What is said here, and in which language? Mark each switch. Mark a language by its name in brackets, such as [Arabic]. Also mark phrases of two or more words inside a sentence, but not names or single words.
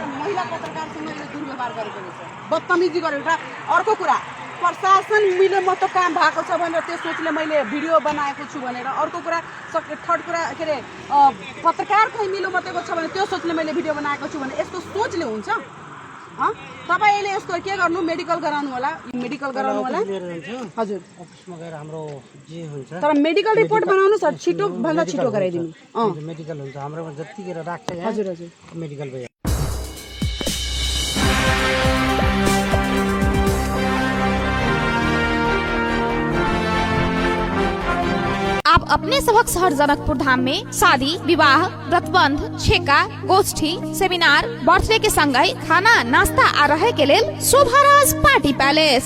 [Nepali] महिला पत्रकारसँग यसले दुर्व्यवहार गरेको रहेछ बदतमिजी गरेको र अर्को कुरा प्रशासन मिले म त काम भएको छ भनेर त्यो सोचले मैले भिडियो बनाएको छु भनेर अर्को कुरा थर्ड कुरा के अरे पत्रकार कहीँ मिलो मतेको छ भने त्यो सोचले मैले भिडियो बनाएको छु भने यस्तो सोचले हुन्छ तपाईँले यसको के गर्नु मेडिकल गराउनु होला हजुर अफिसमा गएर हाम्रो जे हुन्छ तर मेडिकल रिपोर्ट बनाउनु छ छिटो भन्दा छिटो गराइदिनु मेडिकल हुन्छ हाम्रोमा जतिखेर राख्छ हजुर हजुर मेडिकल भयो। [Maithili] आप अपने सबक शहर जनकपुर धाम में शादी विवाह व्रतबंध छेका गोष्ठी सेमिनार बर्थडे के संगै खाना नास्ता आ रहे के लेल शोभाराज पार्टी पैलेस